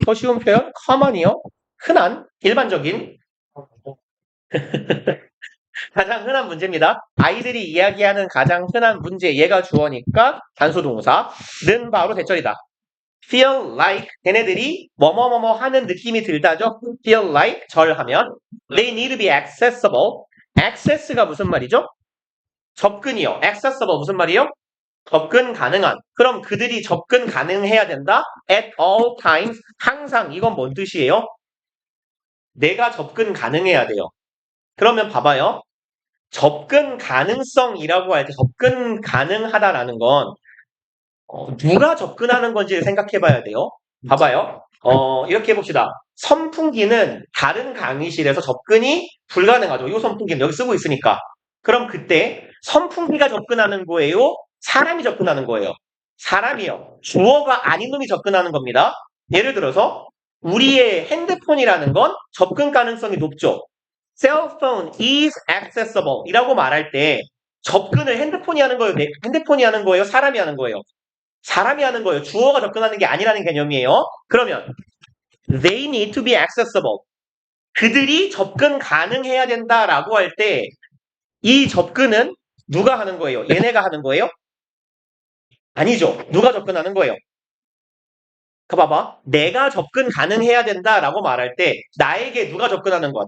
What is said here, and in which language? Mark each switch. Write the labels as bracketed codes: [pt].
[ko] 더 쉬운 표현, common이요. 흔한, 일반적인. 가장 흔한 문제입니다. 아이들이 이야기하는 가장 흔한 문제, 얘가 주어니까 단수동사, 는 바로 대절이다. feel like, 걔네들이 뭐뭐뭐뭐 하는 느낌이 들다죠? [en] feel like, [ko] 절하면 [en] they need to be accessible. [ko] access가 무슨 말이죠? 접근이요. accessible 무슨 말이에요? 접근 가능한. 그럼 그들이 접근 가능해야 된다? [en] at all times, [ko] 항상. 이건 뭔 뜻이에요? 내가 접근 가능해야 돼요. 그러면 봐봐요. 접근 가능성이라고 할 때 접근 가능하다라는 건 누가 접근하는 건지를 생각해 봐야 돼요. 봐봐요. 이렇게 해봅시다. 선풍기는 다른 강의실에서 접근이 불가능하죠. 이 선풍기는 여기 쓰고 있으니까. 그럼 그때 선풍기가 접근하는 거예요? 사람이 접근하는 거예요? 사람이요. 주어가 아닌 놈이 접근하는 겁니다. 예를 들어서 우리의 핸드폰이라는 건 접근 가능성이 높죠. [en] Cell phone is accessible [ko] 이라고 말할 때 접근을 핸드폰이 하는 거예요? 핸드폰이 하는 거예요? 사람이 하는 거예요? 사람이 하는 거예요. 주어가 접근하는 게 아니라는 개념이에요. 그러면 [en] they need to be accessible. [ko] 그들이 접근 가능해야 된다라고 할 때 이 접근은 누가 하는 거예요? 얘네가 하는 거예요? 아니죠. 누가 접근하는 거예요? 봐봐. 내가 접근 가능해야 된다라고 말할 때 나에게 누가 접근하는 거야?